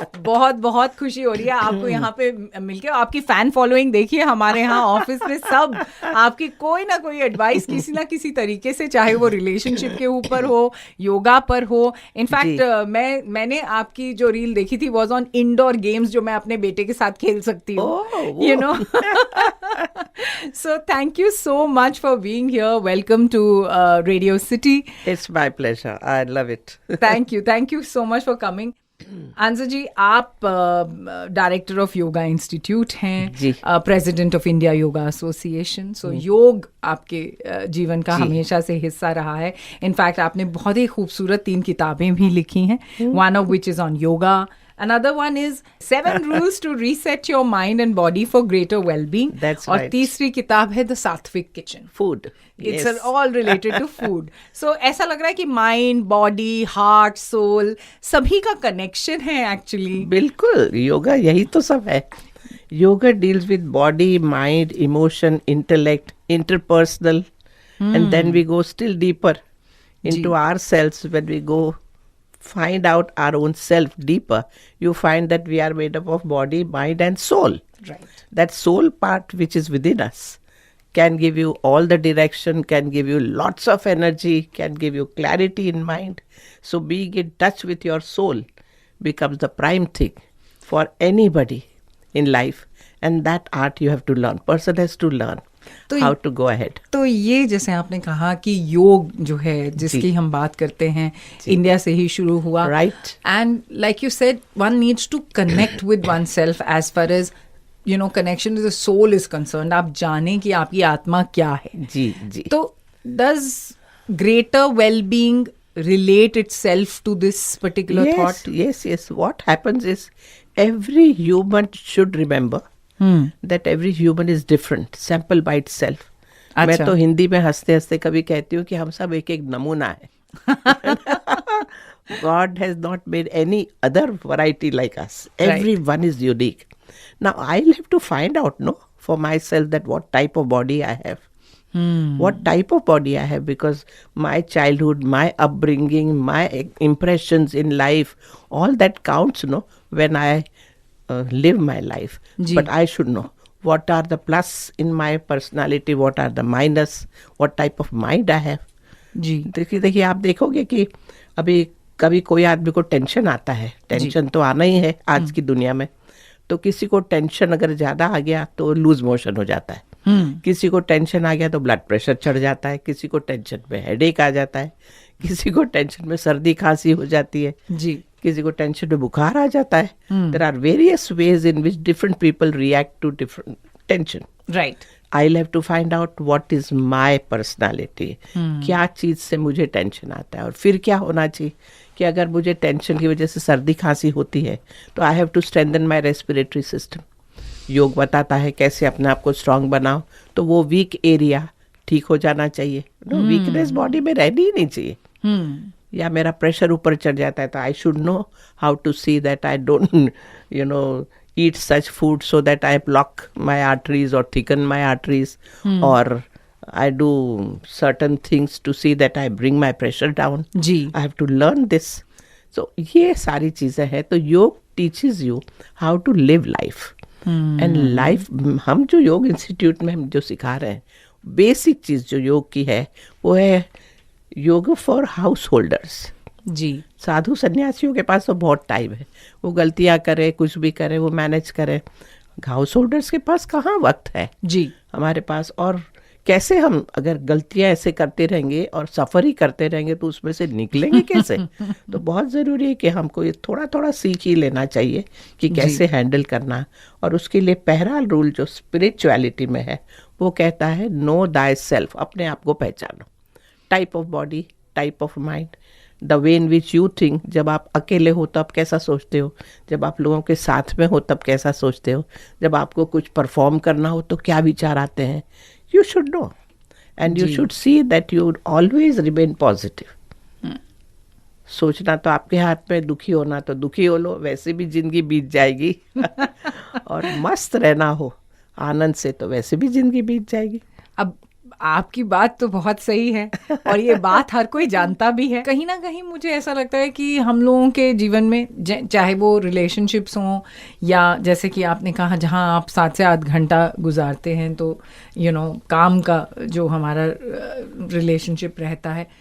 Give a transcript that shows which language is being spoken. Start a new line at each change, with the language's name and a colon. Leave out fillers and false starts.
Hindi: बहुत बहुत खुशी हो रही है आपको यहाँ पे मिलके। आपकी फैन फॉलोइंग देखिए हमारे यहाँ ऑफिस में, सब आपकी कोई ना कोई एडवाइस किसी ना किसी तरीके से, चाहे वो रिलेशनशिप के ऊपर हो, योगा पर हो। इनफैक्ट मैंने आपकी जो रील देखी थी
English: was on indoor games
Hindi: जो मैं अपने बेटे के साथ खेल सकती हूँ,
English: You know. So thank you so much for being here. Welcome to Radio City. It's my pleasure. I love it. Thank you so much for coming.
Hindi: अंजा जी, आप डायरेक्टर ऑफ योगा इंस्टीट्यूट हैं, president of India yoga association. सो योग आपके जीवन का हमेशा से हिस्सा रहा है। इनफैक्ट आपने बहुत ही खूबसूरत 3 किताबें भी लिखी हैं,
English: One of which is on yoga, another one is 7 rules to reset your mind and body for greater well-being. That's
Hindi: और
English: right.
Hindi: तीसरी किताब है The Sattvic Kitchen.
English: Food. It's Yes. all related to food.
Hindi: So ऐसा लग रहा है कि mind, body, heart, soul सभी का कनेक्शन है एक्चुअली। बिल्कुल, योगा यही तो सब है।
English: Yoga deals with body, mind, emotion, intellect, interpersonal, and then we go still deeper into ourselves. When we go find out our own self deeper, you find that we are made up of body, mind and soul. Right. That soul part which is within us can give you all the direction, can give you lots of energy, can give you clarity in mind. So being in touch with your soul becomes the prime thing for anybody in life, and that art you have to learn. Person has to learn how to go ahead.
Hindi: तो ये जैसे आपने कहा कि योग जो है जिसकी हम बात करते हैं, इंडिया से ही शुरू हुआ,
English: Right, and like you said one needs to connect with one self as far as you know connection with the soul is concerned.
Hindi: आप जाने कि आपकी आत्मा क्या है। जी जी।
English: तो does greater well-being relate itself to this particular thought? Yes. What happens is every human should remember that every human is different, sample by itself.
Hindi: मैं तो हिंदी में हंसते हंसते कभी कहती हूँ कि हम सब एक एक नमूना है।
English: God has not made any other variety like us. Everyone is unique. Now I'll have to find out, for myself that what type of body I have. What type of body I have, because my childhood, my upbringing, my impressions in life, all that counts, when I live my life. But I should know what are the plus in my personality, what are the minus, what type of mind I have.
Hindi: जी देखिए आप देखोगे कि अभी कभी कोई आदमी को tension आता है, टेंशन तो आना ही है आज की दुनिया में। तो किसी को टेंशन अगर ज्यादा आ गया तो लूज मोशन हो जाता है, किसी को टेंशन आ गया तो ब्लड प्रेशर चढ़ जाता है, किसी को टेंशन में हेडेक आ जाता है, किसी को टेंशन में सर्दी खांसी हो जाती है, जी किसी को टेंशन में बुखार आ जाता है।
English: There are various ways in which different people react to different tension. Right. I'll have to find out what is my personality.
Hindi: क्या चीज से मुझे टेंशन आता है, और फिर क्या होना चाहिए कि अगर मुझे टेंशन की वजह से सर्दी खांसी होती है तो
English: I have to strengthen my respiratory system.
Hindi: योग बताता है कैसे अपने आप को स्ट्रांग बनाओ, तो वो वीक एरिया ठीक हो जाना चाहिए। वीकनेस बॉडी में रहनी ही नहीं चाहिए। या मेरा प्रेशर ऊपर चढ़ जाता है तो
English: I should know how to see that I don't eat such food so that I block my arteries or thicken my arteries or I do certain things to see that I bring my pressure down.
Hindi: Ji.
English: I have to learn this.
Hindi: So ये सारी चीज़ें हैं.
English: तो yoga teaches you how to live life. And life,
Hindi: हम जो योग institute में हम जो सिखा रहे हैं, बेसिक चीज़ जो योग की है वो है योग फॉर हाउस होल्डर्स. जी. साधु सन्यासियों के पास तो बहुत टाइम है, वो गलतियाँ करे, कुछ भी करे, वो मैनेज करे. हाउस होल्डर्स के पास कहाँ वक्त है जी. हमारे पास. और कैसे हम अगर गलतियाँ ऐसे करते रहेंगे और सफ़र ही करते रहेंगे तो उसमें से निकलेंगे कैसे. तो बहुत ज़रूरी है कि हमको ये थोड़ा थोड़ा सीख ही लेना चाहिए कि कैसे हैंडल करना. और उसके लिए पहला रूल जो स्पिरिचुअलिटी में है वो कहता है
English: Know thy self.
Hindi: अपने आप को पहचानो.
English: Type of body, type of mind, the way in which you think.
Hindi: जब आप अकेले हो तब कैसा सोचते हो, जब आप लोगों के साथ में हो तब कैसा सोचते हो, जब आपको कुछ परफॉर्म करना हो तो क्या विचार आते हैं.
English: You should know, and you should see that you always remain positive.
Hindi: सोचना तो आपके हाथ में, दुखी होना तो दुखी हो लो, वैसे भी जिंदगी बीत जाएगी. और मस्त रहना हो आनंद से तो वैसे भी जिंदगी बीत जाएगी. अब आपकी बात तो बहुत सही है और ये बात हर कोई जानता भी है. कहीं ना कहीं मुझे ऐसा लगता है कि हम लोगों के जीवन में चाहे वो रिलेशनशिप्स हों या जैसे कि आपने कहा जहाँ आप 7 से 8 घंटा गुजारते हैं तो काम का जो हमारा रिलेशनशिप रहता है.